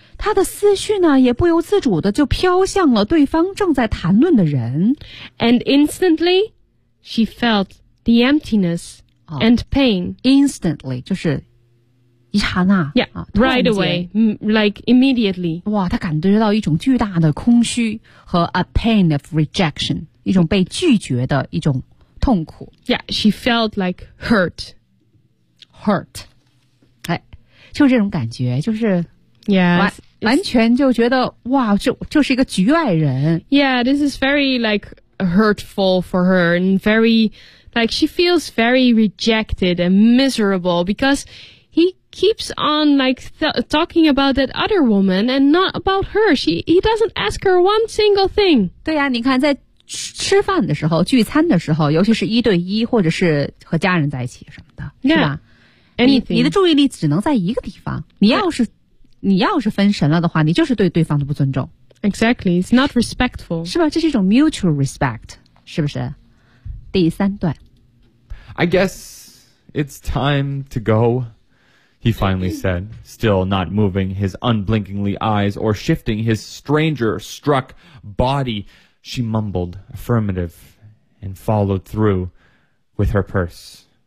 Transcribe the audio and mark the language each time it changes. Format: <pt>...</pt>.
<zh>她的思绪呢也不由自主的就飘向了对方正在谈论的人。</zh> <en>And instantly, she felt the emptiness and pain.</en> <zh>Instantly, 就是一刹那</zh> <en>yeah, right away, like immediately.</en> <zh>哇，他感觉到一种巨大的空虚和</zh> <en>a pain of rejection,</en> <zh>一种被拒绝的一种痛苦。</zh> <en>Yeah, she felt like hurt.</en> <zh>Hurt. 哎，就这种感觉，就是</zh> <en>yeah,</en> <zh>完全就觉得哇，就是一个局外人。</zh> <en>Yeah, this is very like hurtful for her and very like she feels very rejected and miserable because he keeps on like talking about that other woman and not about her. He doesn't ask her one single thing.</en> <zh>对呀、啊，你看在。吃饭的时候聚餐的时候尤其是一对一或者是和家人在一起什么的</zh> <en>yeah,</en> <zh>是吧 你的注意力只能在一个地方你要是分神了的话你就是对对方的不尊重</zh> <en>Exactly, it's not respectful</en> <zh>是吧这是一种</zh> <en>mutual respect</en> <zh>是不是第三段</zh> <en>I guess it's time to go he finally said still not moving his unblinkingly eyes or shifting his stranger struck bodyShe mumbled affirmative and followed through with her purse.</en>